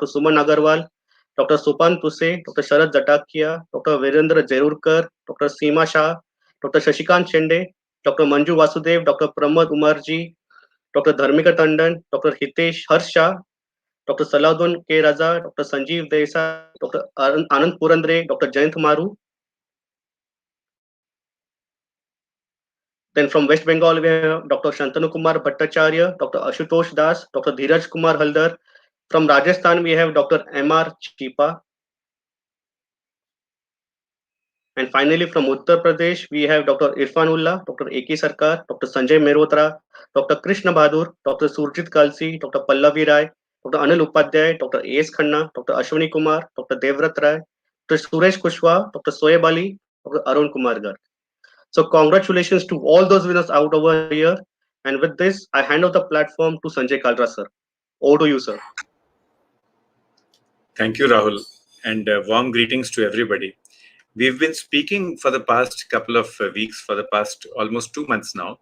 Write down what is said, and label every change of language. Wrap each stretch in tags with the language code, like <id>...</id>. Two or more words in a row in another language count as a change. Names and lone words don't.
<en>Suman Agarwal, Dr. Supan Tuse, Dr. Sharad Jatakia, Dr. Virendra Jerurkar, Dr. Seema Shah, Dr. Shashikant Chende, Dr. Manju Vasudev, Dr. Pramod Umarji, Dr. Dharmika Tandon, Dr. Hitesh Harsha, Dr. Salahuddin K. Raza, Dr. Sanjeev Desai, Dr. Anand Purandre, Dr. Jayant Maru. Then from West Bengal, we have Dr. Shantanu Kumar Bhattacharya, Dr. Ashutosh Das, Dr. Dheeraj Kumar Haldar. From Rajasthan, we have Dr. M.R. Chipa. And finally, from Uttar Pradesh, we have Dr. Irfanullah, Dr. A.K. Sarkar, Dr. Sanjay Mehrotra, Dr. Krishna Bahadur, Dr. Surjit Kalsi, Dr. Pallavi Rai, Dr. Anil Upadhyay, Dr. A.S. Khanna, Dr. Ashwini Kumar, Dr. Devrat Rai, Dr. Suresh Kushwaha, Dr. Soeb Ali, Dr. Arun Kumar Garg. So congratulations to all those winners out over here. And with this, I hand over the platform to Sanjay Kalra, sir. Over to you, sir. Thank you, Rahul, and warm greetings to everybody. We've been speaking for the past couple of weeks, for the past almost 2 months now.</en>